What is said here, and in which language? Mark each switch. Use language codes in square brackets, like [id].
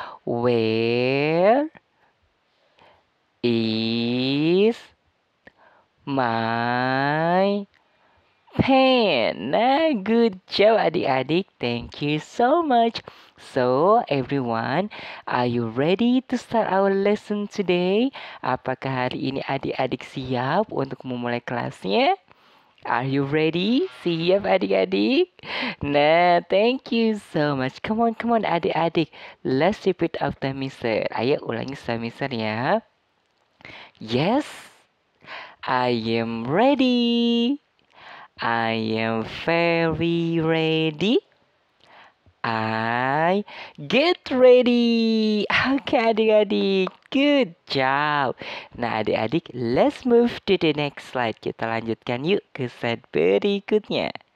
[en] Where is my pen? Nah, good job adik-adik. Thank you so much. So, everyone, are you ready to start our lesson today? [id] Apakah hari ini adik-adik siap untuk memulai kelasnya? [en] Are you ready? [id] Siap adik-adik? [en] Nah, thank you so much. Come on adik-adik. Let's repeat after Mister. [id] Ayo ulangi setelah Mister ya. [en] Yes, I am ready. I am very ready. I get ready. [id] Oke adik-adik, [en] good job. Nah adik-adik, let's move to the next slide. [id] Kita lanjutkan yuk ke slide berikutnya.